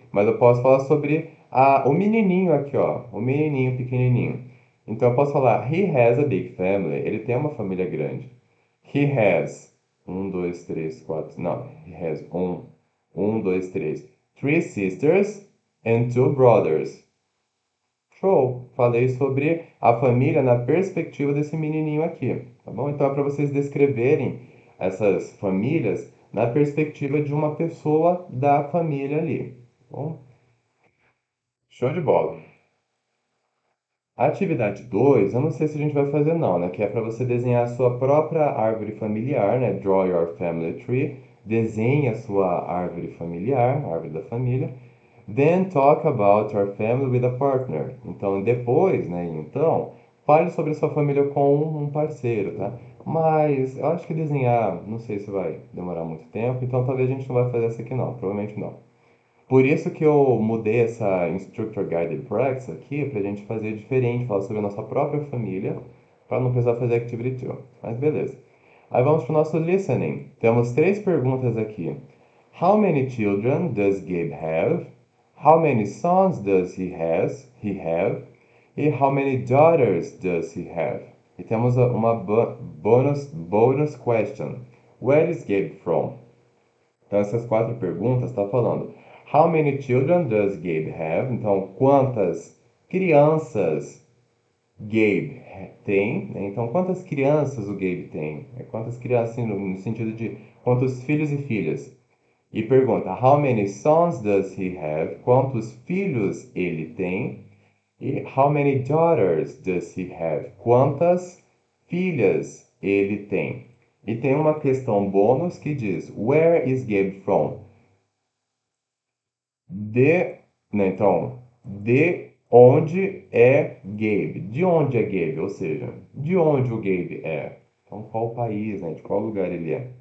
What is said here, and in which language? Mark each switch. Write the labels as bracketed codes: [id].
[pt] Mas eu posso falar sobre o menininho aqui, ó. O menininho pequenininho. Então eu posso falar, [en] he has a big family. [pt] Ele tem uma família grande. [en] He has [pt] um, dois, três, quatro. Não, [en] he has [pt] dois, três. [en] Three sisters and two brothers. [pt] Show! Falei sobre a família na perspectiva desse menininho aqui, tá bom? Então é para vocês descreverem essas famílias na perspectiva de uma pessoa da família ali, tá bom? Show de bola! A atividade 2, eu não sei se a gente vai fazer não, né? Que é para você desenhar a sua própria árvore familiar, né? [en] Draw your family tree. [pt] Desenhe a sua árvore familiar, a árvore da família. [en] Then talk about your family with a partner. [pt] Então, depois, né? Então, fale sobre a sua família com um parceiro, tá? Mas eu acho que desenhar, não sei se vai demorar muito tempo, então talvez a gente não vai fazer essa aqui não, provavelmente não. Por isso que eu mudei essa Instructor Guided Practice aqui para a gente fazer diferente, falar sobre a nossa própria família, para não precisar fazer Activity 2. Mas beleza. Aí vamos para o nosso listening. Temos três perguntas aqui. [en] How many children does Gabe have? How many sons does he have? E how many daughters does he have? [pt] E temos uma bonus question. [en] Where is Gabe from? [pt] Então, essas quatro perguntas está falando [en] How many children does Gabe have? [pt] Então, quantas crianças Gabe tem? Né? Então, quantas crianças o Gabe tem? Quantas crianças assim, no sentido de quantos filhos e filhas? E pergunta [en] How many sons does he have? [pt] Quantos filhos ele tem? [en] E How many daughters does he have? [pt] Quantas filhas ele tem? E tem uma questão bônus que diz [en] Where is Gabe from? [pt] De, né, então, de onde é Gabe? De onde é Gabe? Ou seja, de onde o Gabe é? Então, qual país, né? De qual lugar ele é?